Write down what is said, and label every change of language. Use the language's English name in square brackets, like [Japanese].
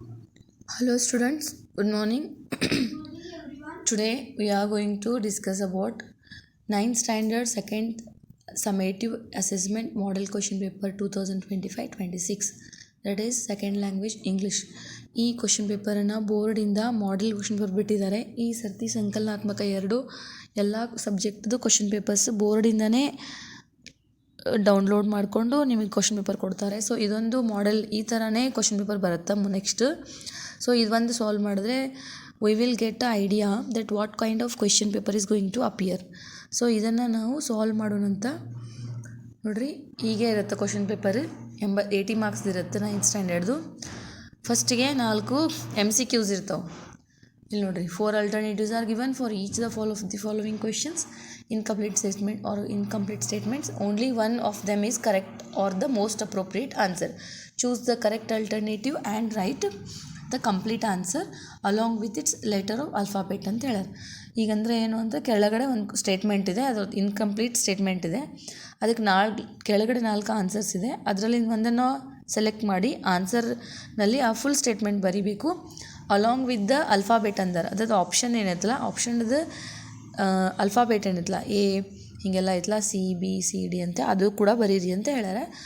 [English] Hello students, good morning. Today we are going to discuss about 9th standard second summative assessment model question paper 2025-26, that is second language English. [Kannada] ಈ question ಪೇಪರನ್ನು ಬೋರ್ಡಿಂದ model question paper ಬಿಟ್ಟಿದ್ದಾರೆ. ಈ ಸರ್ತಿ ಸಂಕಲನಾತ್ಮಕ ಎಲ್ಲ ಸಬ್ಜೆಕ್ಟ್ದು question papers ಬೋರ್ಡಿಂದನೇ download ಮಾಡಿಕೊಂಡು ನಿಮಗೆ question paper ಕೊಡ್ತಾರೆ. So ಇದೊಂದು model ಈ ಥರನೇ ಕ್ವಶನ್ ಪೇಪರ್ ಬರುತ್ತೆ [English] Next. [Kannada] ಸೊ ಇದೊಂದು ಸಾಲ್ವ್ ಮಾಡಿದ್ರೆ [English] We will get a idea that what kind of question paper is going to appear. [Kannada] So ಇದನ್ನು ನಾವು ಸಾಲ್ವ್ ಮಾಡೋಣಂತ. ನೋಡಿರಿ, ಹೀಗೆ ಇರುತ್ತೆ ಕ್ವಶನ್ ಪೇಪರ್. 80 ಮಾರ್ಕ್ಸ್ ಇರುತ್ತೆ 9th ಸ್ಟ್ಯಾಂಡರ್ಡ್ದು. ಫಸ್ಟಿಗೆ 4 MCQs ಇರ್ತಾವೆ. ಇಲ್ಲಿ ನೋಡಿರಿ, [English] 4 alternatives are given for each the following questions. Incomplete statement or incomplete statements, only one of them is correct or the most appropriate answer. Choose the correct alternative and write the complete answer along with its letter of alphabet [Kannada] ಅಂತ ಹೇಳ್ಯಾರ. ಈಗಂದರೆ ಏನು ಅಂತ, ಕೆಳಗಡೆ ಒಂದು statement ಇದೆ, ಅದು incomplete statement ಇದೆ. ಅದಕ್ಕೆ ಕೆಳಗಡೆ 4 ಆನ್ಸರ್ಸ್ ಇದೆ. ಅದರಲ್ಲಿ ಒಂದನ್ನು ಸೆಲೆಕ್ಟ್ ಮಾಡಿ ಆನ್ಸರ್ನಲ್ಲಿ ಆ ಫುಲ್ ಸ್ಟೇಟ್ಮೆಂಟ್ ಬರೀಬೇಕು [English] along with the alphabet [Kannada] ಅಂತಾರೆ. ಅದಾದ ಆಪ್ಷನ್ ಏನೈತಲ್ಲ, ಆಪ್ಷನ್ದು ಅಲ್ಫಾಬೆಟ್ ಏನೈತಲ್ಲ, ಎ ಹೀಗೆಲ್ಲ ಐತಲ್ಲ, CBCD ಅಂತ, ಅದು ಕೂಡ ಬರೀರಿ ಅಂತ ಹೇಳ್ಯಾರ.